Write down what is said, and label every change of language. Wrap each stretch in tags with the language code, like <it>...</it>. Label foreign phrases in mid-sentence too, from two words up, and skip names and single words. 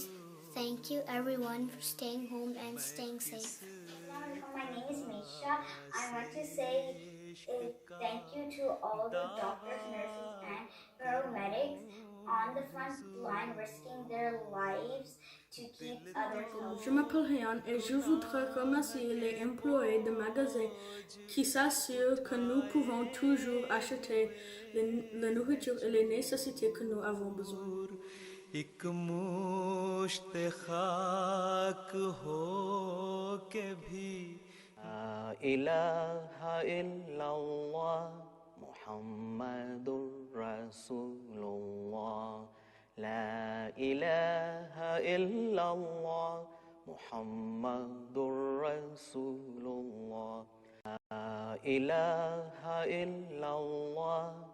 <en>Thank you everyone for staying home and staying safe. My name is Misha. I want to say thank you to all the doctors, nurses, and paramedics on the front line risking their lives to keep others healthy.</en> <fr>Je m'appelle Ryan et je voudrais remercier les employés de magasins qui s'assurent que nous pouvons toujours acheter la nourriture et les nécessités que nous avons besoin.</fr> <hi>एक मुश्त खाक हो के भी</hi> <ar>لا إله إلا الله محمد رسول الله لا إله إلا الله محمد رسول الله لا إله إلا الله</ar>